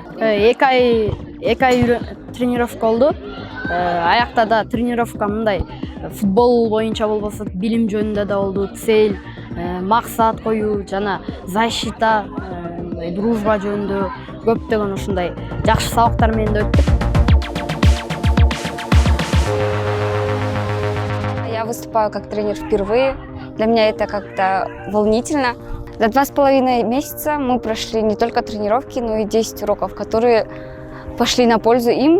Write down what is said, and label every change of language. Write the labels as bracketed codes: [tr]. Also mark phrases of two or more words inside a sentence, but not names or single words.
[ky] 2 ай тренировка болду. Аякта да тренировка мындай футбол боюнча болбосо билим жөнүндө да болду, цель, максат коюу жана [ru] защита, дружба [ky] жөнүндө көптөгөн ушундай жакшы сабактар менен да өттүк. [ru] Я выступаю как тренер впервые. Для меня это как-то волнительно. За 2,5 месяца мы прошли не только тренировки, но и 10 уроков, которые пошли на пользу им.